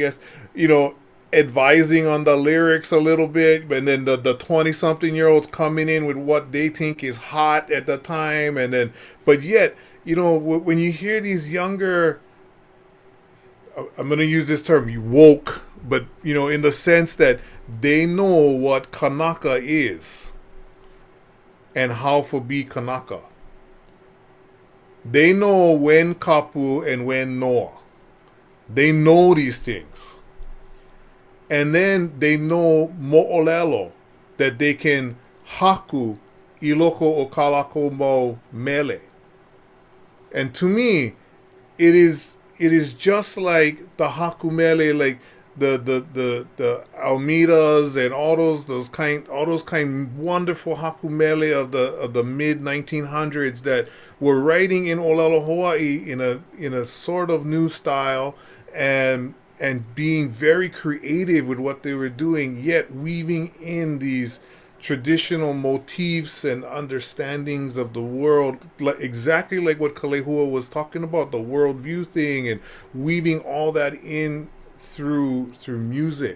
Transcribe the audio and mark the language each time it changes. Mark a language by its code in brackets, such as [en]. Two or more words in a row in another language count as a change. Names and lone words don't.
[en] guess, you know, advising on the lyrics a little bit, and then the 20-something-year-olds coming in with what they think is hot at the time, and then, but yet, you know, when you hear these younger, I'm going to use this term, you woke, but, you know, in the sense that they know what Kanaka is and how to be Kanaka. They know when kapu and when noa. They know these things. And then they know mo'olelo, that they can [haw] haku iloko o kalako mo mele. [en] And to me, it is just like the hakumele, like the Almeidas and all those kind wonderful hakumele of the mid 1900s that were writing in Olelo Hawaii in a sort of new style, and being very creative with what they were doing, yet weaving in these traditional motifs and understandings of the world, like exactly like what Kalehua was talking about, the worldview thing, and weaving all that in through music.